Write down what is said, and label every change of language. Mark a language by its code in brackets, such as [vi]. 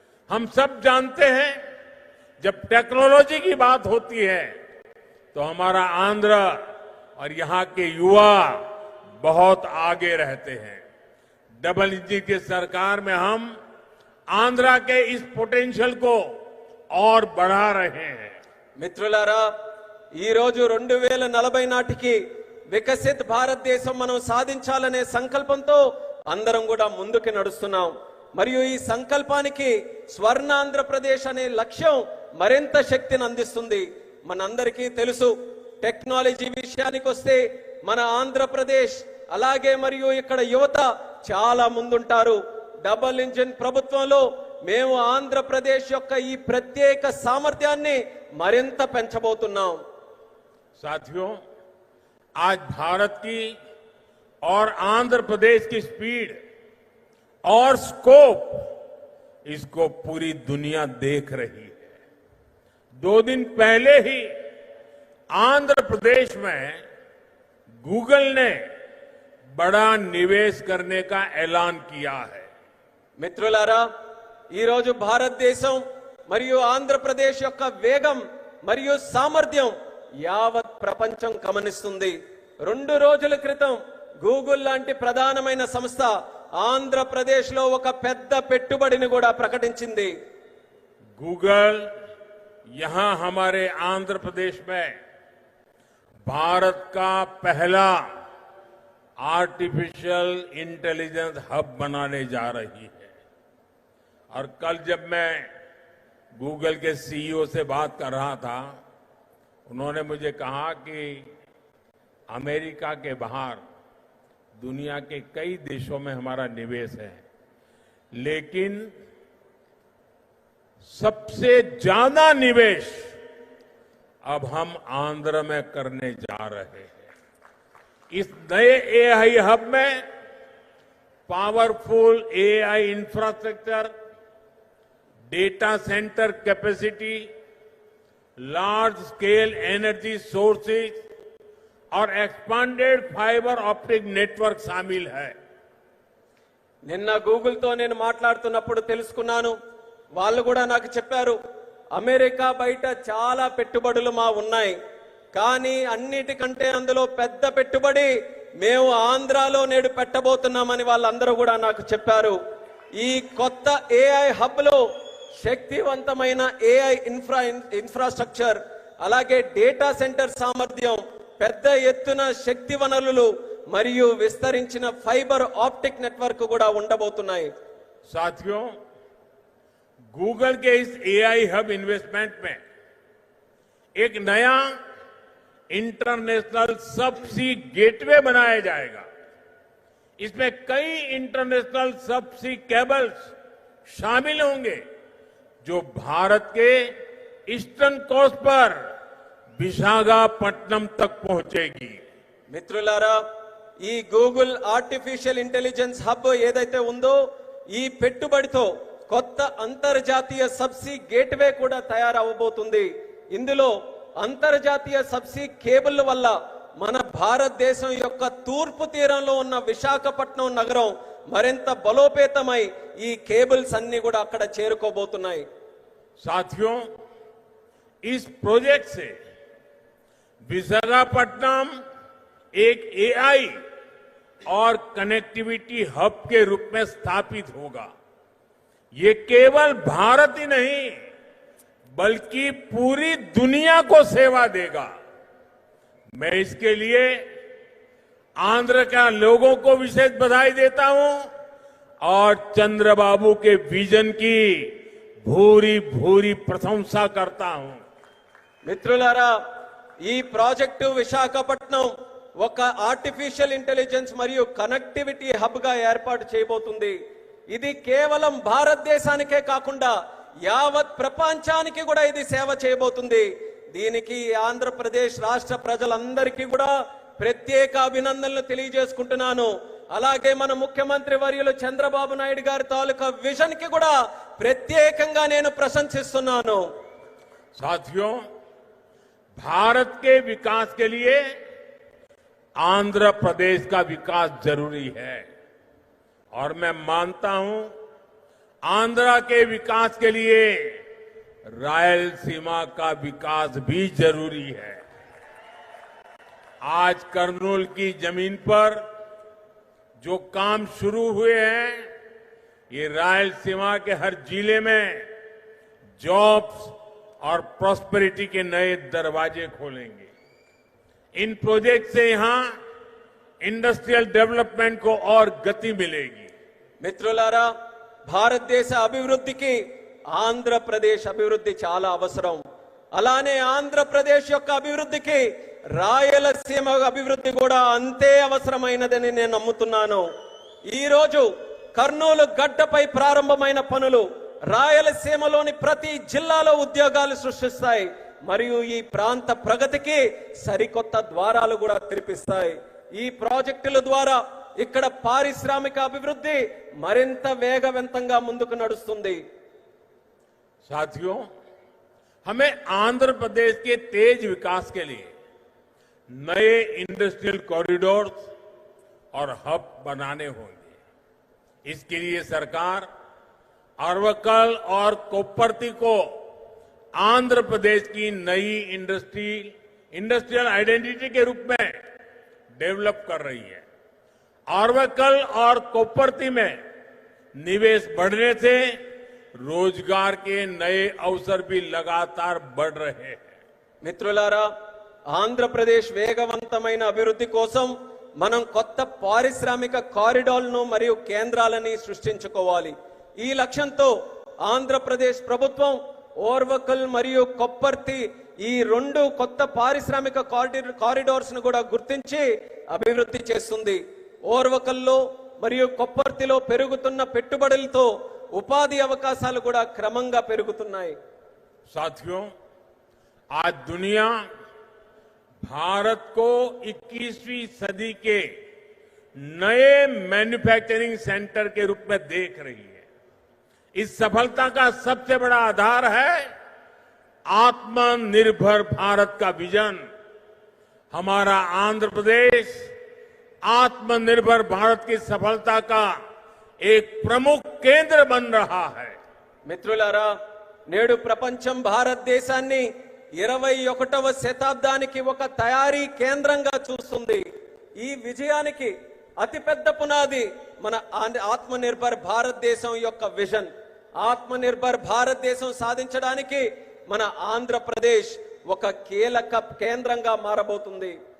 [hi] हम सब जानते हैं, जब टेक्नोलॉजी की बात होती है तो हमारा आंध्र और यहां के युवा बहुत आगे रहते हैं. डबल इंजन की सरकार में हम आंध्रा के इस पोटेंशियल को और बढ़ा रहे हैं. [te] మిత్రులారా, ఈ రోజు 2040 నాటికి వికసిత్ భారతదేశం మనం సాధించాలనే సంకల్పంతో అందరం కూడా ముందుకు నడుస్తున్నాం. మరియు ఈ సంకల్పానికి స్వర్ణాంధ్రప్రదేశ్ అనే లక్ష్యం మరింత శక్తిని అందిస్తుంది. మనందరికీ తెలుసు, టెక్నాలజీ విషయానికి వస్తే మన ఆంధ్రప్రదేశ్ అలాగే మరియు ఇక్కడ యువత చాలా ముందుంటారు. డబుల్ ఇంజిన్ ప్రభుత్వంలో మేము ఆంధ్రప్రదేశ్ యొక్క ఈ ప్రత్యేక సామర్థ్యాన్ని మరింత పెంచబోతున్నాం. [hi] साथियों, आज भारत की और आंध्र प्रदेश की स्पीड और स्कोप, इसको पूरी दुनिया देख रही है. 2 दिन पहले ही आंध्र प्रदेश में गूगल ने बड़ा निवेश करने का ऐलान किया है. [te] మిత్రులారా, ఈ రోజు భారతదేశం మరియు ఆంధ్రప్రదేశ్ యొక్క వేగం మరియు సామర్థ్యం యావత్ ప్రపంచం గమనిస్తుంది. 2 రోజుల క్రితం గూగుల్ లాంటి ప్రధానమైన సంస్థ ఆంధ్రప్రదేశ్ లో ఒక పెద్ద పెట్టుబడిని కూడా ప్రకటించింది. [hi] गूगल यहां हमारे आंध्र प्रदेश में भारत का पहला आर्टिफिशियल इंटेलिजेंस हब बनाने जा रही है. और कल जब मैं गूगल के सीईओ से बात कर रहा था, उन्होंने मुझे कहा कि अमेरिका के बाहर दुनिया के कई देशों में हमारा निवेश है, लेकिन सबसे ज्यादा निवेश अब हम आंध्र में करने जा रहे हैं। इस नए एआई हब में powerful AI infrastructure, data centre capacity, large scale energy sources और एक्सपांडेड फाइबर ऑप्टिक नेटवर्क शामिल है। [te] నిన్న గూగుల్తో నేను మాట్లాడుతున్నప్పుడు తెలుసుకున్నాను, వాళ్ళు కూడా నాకు చెప్పారు, అమెరికా బయట చాలా పెట్టుబడులు మా ఉన్నాయి, కానీ అన్నిటికంటే అందులో పెద్ద పెట్టుబడి మేము ఆంధ్రాలో నేడు పెట్టబోతున్నామని వాళ్ళందరూ కూడా నాకు చెప్పారు. ఈ కొత్త ఏఐ హబ్ లో శక్తివంతమైన ఏఐ ఇన్ఫ్రాస్ట్రక్చర్, అలాగే డేటా సెంటర్ సామర్థ్యం, పెద్ద ఎత్తున శక్తి వనరులు మరియు విస్తరించిన ఫైబర్ ఆప్టిక్ నెట్వర్క్ కూడా ఉండబోతున్నాయి. [hi] साथियों, गूगल के इस एआई हब इन्वेस्टमेंट में एक नया इंटरनेशनल सबसी गेटवे बनाया जाएगा। इसमें कई इंटरनेशनल सबसी केबल्स शामिल होंगे जो भारत के ईस्टर्न कोस्ट पर विशाखापट्टनम तक पहुंचेगी। [te] మిత్రులారా, ఈ గూగుల్ ఆర్టిఫిషియల్ ఇంటెలిజెన్స్ హబ్ ఏదైతే ఉందో, ఈ పెట్టుబడితో కొత్త అంతర్జాతీయ సబ్సీ గేట్వే కూడా తయారవబోతుంది. ఇందులో అంతర్జాతీయ సబ్సీ కేబుల్ వల్ల మన భారతదేశం యొక్క తూర్పు తీరంలో ఉన్న విశాఖపట్నం నగరం మరింత బలోపేతమై ఈ కేబుల్స్ అన్ని కూడా అక్కడ చేరుకోబోతున్నాయి. [hi] साथियों, इस प्रोजेक्ट से विशाखापट्टनम एक एआई और कनेक्टिविटी हब के रूप में स्थापित होगा। ये केवल भारत ही नहीं बल्कि पूरी दुनिया को सेवा देगा। मैं इसके लिए आंध्र के लोगों को विशेष बधाई देता हूं और चंद्रबाबू के विजन की भूरी भूरी प्रशंसा करता हूं। [te] మిత్రులారా, ఈ ప్రాజెక్టు విశాఖపట్నం ఒక ఆర్టిఫిషియల్ ఇంటెలిజెన్స్ మరియు కనెక్టివిటీ హబ్ గా ఏర్పాటు చేయబోతుంది. ఇది కేవలం భారతదేశానికే కాకుండా యావత్ ప్రపంచానికి కూడా ఇది సేవ చేయబోతుంది. దీనికి ఆంధ్రప్రదేశ్ రాష్ట్ర ప్రజలందరికీ కూడా ప్రత్యేక అభినందనలు తెలియజేసుకుంటున్నాను. అలాగే మన ముఖ్యమంత్రి వర్యులు చంద్రబాబు నాయుడు గారి తాలూకా విజన్ కి కూడా ప్రత్యేకంగా నేను ప్రశంసిస్తున్నాను. [hi] साथियों, भारत के विकास के लिए आंध्र प्रदेश का विकास जरूरी है और मैं मानता हूं आंध्र के विकास के लिए रायलसीमा का विकास भी जरूरी है। आज कर्नूल की जमीन पर जो काम शुरू हुए हैं, ये रायलसीमा के हर जिले में जॉब्स और प्रॉस्पेरिटी के नए दरवाजे खोलेंगे। इन प्रोजेक्ट से यहां इंडस्ट्रियल डेवलपमेंट को और गति मिलेगी। [te] మిత్రులారా, భారతదేశ అభివృద్ధికి ఆంధ్రప్రదేశ్ అభివృద్ధి చాలా అవసరం. అలానే ఆంధ్రప్రదేశ్ యొక్క అభివృద్ధికి రాయలసీమ అభివృద్ధి కూడా అంతే అవసరమైనదని నేను నమ్ముతున్నాను. ఈ రోజు కర్నూలు గడ్డపై ప్రారంభమైన పనులు రాయలసీమలోని ప్రతి జిల్లాలో ఉద్యోగాలు సృష్టిస్తాయి మరియు ఈ ప్రాంత ప్రగతికి సరికొత్త ద్వారాలు కూడా తెరిపిస్తాయి. ఈ ప్రాజెక్టుల ద్వారా ఇక్కడ పారిశ్రామిక అభివృద్ధి మరింత వేగవంతంగా ముందుకు నడుస్తుంది. [hi] साथियों, हमें आंध्र प्रदेश के तेज विकास के लिए नए इंडस्ट्रियल कॉरिडोर्स और हब बनाने होंगे। इसके लिए सरकार अरवकल और कोप्परती को आंध्र प्रदेश की नई इंडस्ट्रियल आइडेंटिटी के रूप में डेवलप कर रही है। अरवकल और कोप्परती में निवेश बढ़ने से रोजगार के नए अवसर भी लगातार बढ़ रहे हैं। [te] మిత్రులారా, ఆంధ్రప్రదేశ్ వేగవంతమైన అభివృద్ధి కోసం మనం కొత్త పారిశ్రామిక కారిడార్లను మరియు కేంద్రాలని సృష్టించుకోవాలి. ఈ లక్ష్యంతో ఆంధ్రప్రదేశ్ ప్రభుత్వం ఓర్వకల్ మరియు కొప్పర్తి ఈ రెండు కొత్త పారిశ్రామిక కారిడార్స్ ను కూడా గుర్తించి అభివృద్ధి చేస్తుంది. ఓర్వకల్లో మరియు కొప్పర్తిలో పెరుగుతున్న పెట్టుబడులతో ఉపాధి అవకాశాలు కూడా క్రమంగా పెరుగుతున్నాయి. [hi] साथियों, आज दुनिया भारत को 21वीं सदी के नए मैन्युफैक्चरिंग सेंटर के रूप में देख रही है। इस सफलता का सबसे बड़ा आधार है आत्मनिर्भर भारत का विजन। हमारा आंध्र प्रदेश आत्मनिर्भर भारत की सफलता का एक प्रमुख केंद्र बन रहा है। [te] మిత్రులారా, నేడు ప్రపంచం భారతదేశాన్ని 21వ శతాబ్దానికి ఒక తయారీ కేంద్రంగా చూస్తుంది. ఈ విజయానికి అతిపెద్ద పునాది మన ఆత్మనిర్భర్ భారతదేశం యొక్క విజన్. ఆత్మనిర్భర్ భారతదేశం సాధించడానికి మన ఆంధ్రప్రదేశ్ ఒక కీలక కేంద్రంగా మారబోతుంది.